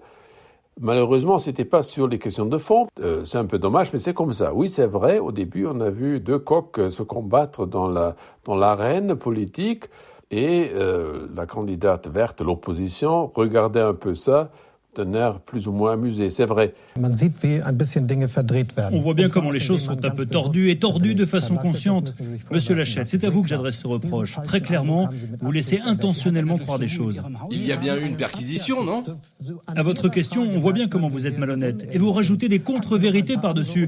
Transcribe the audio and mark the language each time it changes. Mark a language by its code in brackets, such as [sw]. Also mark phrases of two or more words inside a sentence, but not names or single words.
[fr] Malheureusement, c'était pas sur les questions de fond. C'est un peu dommage, mais c'est comme ça. Oui, c'est vrai, au début, on a vu deux coqs se combattre dans l'arène politique et la candidate verte, l'opposition, regardait un peu ça d'un air plus ou moins amusé, c'est vrai. [de] Man sieht, wie ein bisschen Dinge verdreht werden. [fr] On voit bien comment les choses sont un peu tordues et tordues de façon consciente. Monsieur Laschet, c'est à vous que j'adresse ce reproche. Très clairement, vous laissez intentionnellement croire des choses. Il y a bien eu une perquisition, non ? À votre question, on voit bien comment vous êtes malhonnête. Et vous rajoutez des contre-vérités par-dessus.